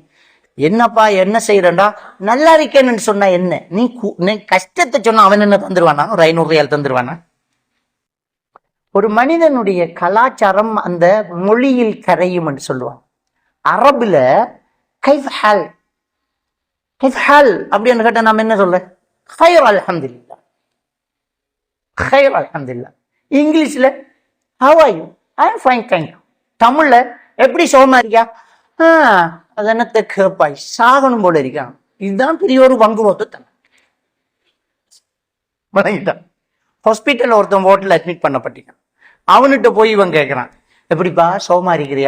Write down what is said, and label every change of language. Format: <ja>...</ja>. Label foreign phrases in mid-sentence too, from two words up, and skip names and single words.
<ta>என்னப்பா என்ன செய்யறா, நல்லா இருக்கேன்னு சொன்னா என்ன, நீ கஷ்டத்தை சொன்னா அவன் என்ன தந்துருவானா? ஒரு 500 ரியால் தந்துருவானா? ஒரு மனிதனுடைய கலாச்சாரம் அந்த மொழியில் கரையும் என்று சொல்லுவான். அரபுல</ta> <ar>كيف حال, كيف حال</ar> <ta>அப்படின்னு கேட்டா நாம என்ன சொல்ல?</ta> <ar>خير الحمد لله، خير الحمد لله.</ar> <en>இங்கிலீஷ்ல how are you, I am fine thank you.</en> <ta>தமிழ்ல எப்படி சோமா இருக்கியா, அது என்னத்தை கேப்பாய், சாகணும் போல இருக்கான். இதுதான் பெரிய ஒரு பங்கு மொத்தம். ஹாஸ்பிட்டல் ஒருத்தன் ஹோட்டல் அட்மிட் பண்ணப்பட்டிருக்கான். அவன்கிட்ட போய் இவன் கேட்கிறான், எப்படிப்பா சோமா இருக்கிறியா?</ta>